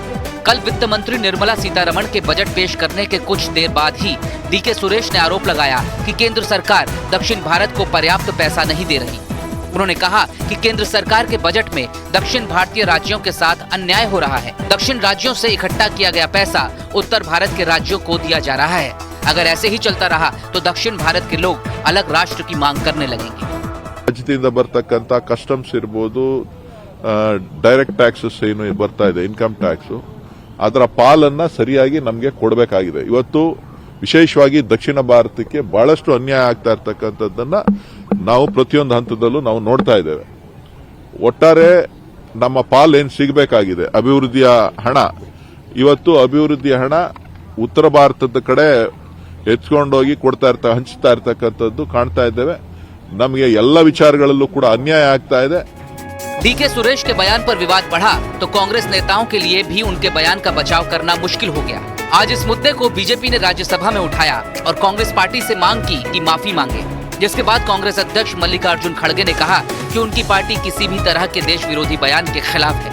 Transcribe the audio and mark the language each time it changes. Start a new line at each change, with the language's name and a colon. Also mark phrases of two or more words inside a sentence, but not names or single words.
Hindi: कल वित्त मंत्री निर्मला सीतारमण के बजट पेश करने के कुछ देर बाद ही डीके सुरेश ने आरोप लगाया कि केंद्र सरकार दक्षिण भारत को पर्याप्त पैसा नहीं दे रही। उन्होंने कहा कि केंद्र सरकार के बजट में दक्षिण भारतीय राज्यों के साथ अन्याय हो रहा है। दक्षिण राज्यों से इकट्ठा किया गया पैसा उत्तर भारत के राज्यों को दिया जा रहा है। अगर ऐसे ही चलता रहा तो दक्षिण भारत के लोग अलग राष्ट्र की मांग करने लगेंगे।
Kannada: ರಾಜ್ಯದಿಂದ ಬರ್ತಕ್ಕಂಥ ಕಸ್ಟಮ್ಸ್ ಇರ್ಬೋದು,
English: direct taxes
Kannada: ಏನು ಬರ್ತಾ ಇದೆ,
English: income tax,
Kannada: ಅದರ ಪಾಲನ್ನ ಸರಿಯಾಗಿ ನಮಗೆ ಕೊಡಬೇಕಾಗಿದೆ. ಇವತ್ತು ವಿಶೇಷವಾಗಿ ದಕ್ಷಿಣ ಭಾರತಕ್ಕೆ ಬಹಳಷ್ಟು ಅನ್ಯಾಯ ಆಗ್ತಾ ಇರ್ತಕ್ಕಂಥದ್ದನ್ನ ನಾವು ಪ್ರತಿಯೊಂದು ಹಂತದಲ್ಲೂ ನಾವು ನೋಡ್ತಾ ಇದ್ದೇವೆ. ಒಟ್ಟಾರೆ ನಮ್ಮ ಪಾಲ್ ಏನ್ ಸಿಗಬೇಕಾಗಿದೆ ಅಭಿವೃದ್ಧಿಯ ಹಣ, ಇವತ್ತು ಅಭಿವೃದ್ಧಿಯ ಹಣ ಉತ್ತರ ಭಾರತದ ಕಡೆ ಎತ್ಕೊಂಡೋಗಿ ಹಂಚ್ತಾ ಇರ್ತಕ್ಕಂಥದ್ದು ಕಾಣ್ತಾ ಇದ್ದೇವೆ. ನಮಗೆ ಎಲ್ಲ ವಿಚಾರಗಳಲ್ಲೂ ಕೂಡ ಅನ್ಯಾಯ ಆಗ್ತಾ ಇದೆ.
Hindi: डीके सुरेश के बयान पर विवाद बढ़ा तो कांग्रेस नेताओं के लिए भी उनके बयान का बचाव करना मुश्किल हो गया। आज इस मुद्दे को बीजेपी ने राज्यसभा में उठाया और कांग्रेस पार्टी से मांग की कि माफी मांगे, जिसके बाद कांग्रेस अध्यक्ष मल्लिकार्जुन खड़गे ने कहा कि उनकी पार्टी किसी भी तरह के देश विरोधी बयान के खिलाफ है।